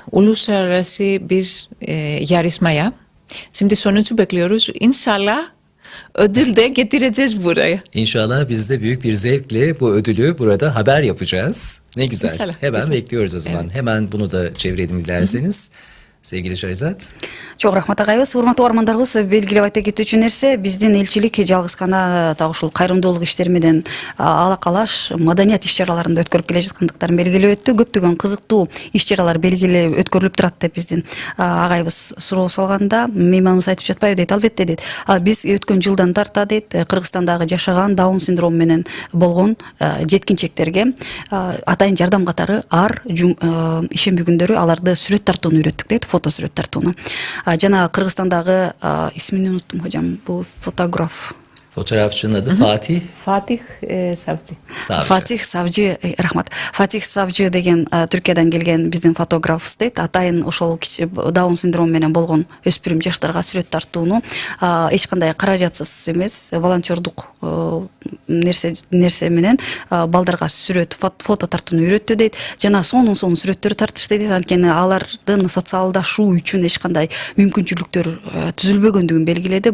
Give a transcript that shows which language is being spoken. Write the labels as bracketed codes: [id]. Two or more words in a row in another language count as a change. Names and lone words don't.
[tr] Uluslararası bir yarışmaya. Şimdi sonucu bekliyoruz. İnşallah ödül de getireceğiz buraya. İnşallah biz de büyük bir zevkle bu ödülü burada haber yapacağız. Ne güzel. İnşallah, Hemen güzel. bekliyoruz o zaman. Evet. Hemen bunu da çevirelim dilerseniz. Sevgili Şahrizat. [ky] Çok rahmat агайыбыз, урматтуу угармандарыбыз, белгилеп айта кетүүчү нерсе, биздин элчилик жалгыз гана так ушул кайрымдуулук иштери менен алакалаш маданият иш-чараларында өткөрүп келе жаткандыктарын белгилеп өттү. Көптөгөн кызыктуу иш-чаралар белгилеп өткөрүлүп турат деп биздин агайыбыз суроо салганда, мейманыбыз айтып жатпайбы дейт. Албетте дейт. Биз өткөн жылдан тарта дейт, Кыргызстандагы жашаган даун синдрому менен болгон жеткинчектерге атайын жардам катары ишемби күндөрү аларды сүрөт тартууну үйрөттүк дейт, фото сүрөт тартууну. Жана Кыргызстандагы [tr] ismin unuttum hocam, bu fotoğraf. Fotoğrafçının adı Fatih Fatih Savcı. Savcı. [ky] Fatih Savcı, rahmat. Fatih Savcı деген Түркиядан келген биздин фотографыбыз дейт. Атайын ошол даун синдрому менен болгон өспүрүм жаштарга сүрөт тартууну эч кандай каражатсыз эмес, волонтердук нерсе менен балдарга сүрөт, фото тартууну үйрөттү дейт. Жана сонун сүрөттөр тартышты дейт. Анткени алардын социалдашуу үчүн эч кандай мүмкүнчүлүктөр түзүлбөгөндүгүн белгиледи.